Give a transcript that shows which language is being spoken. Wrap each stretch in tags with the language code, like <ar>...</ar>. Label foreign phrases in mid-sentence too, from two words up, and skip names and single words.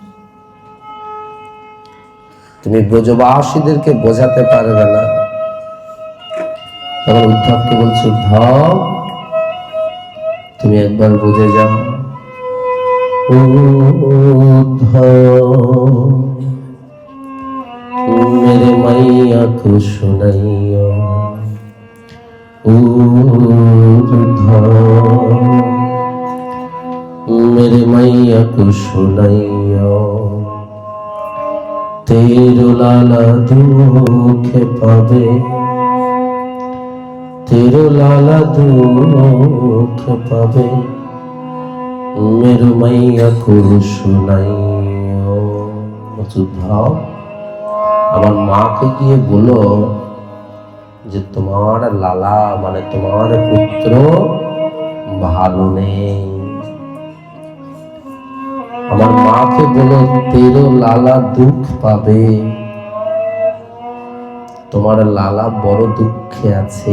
<bn>তুমি ব্রজবাসীদেরকে বোঝাতে পারবে না। তখন উদ্ধবকে বলছে উদ্ধব তুমি একবার বুঝে যাও।</bn> <hi>উদ্ধব मेरे मैया को सुनाइयो, उद्धव मेरे मैया को सुनाइयो, तेरो लाला दुख पावे, तेरो लाला दुख पावे, मेरे मैया को सुनाइयो।</hi> <bn>उद्धव আমার মাকে গিয়ে বলো যে তোমার লালা মানে তোমার পুত্র ভালো নেই। আমার মাকে বলো</bn> <hi>तेरो लाला दुख पावे,</hi> <bn>তোমার লালা বড় দুঃখে আছে।</bn>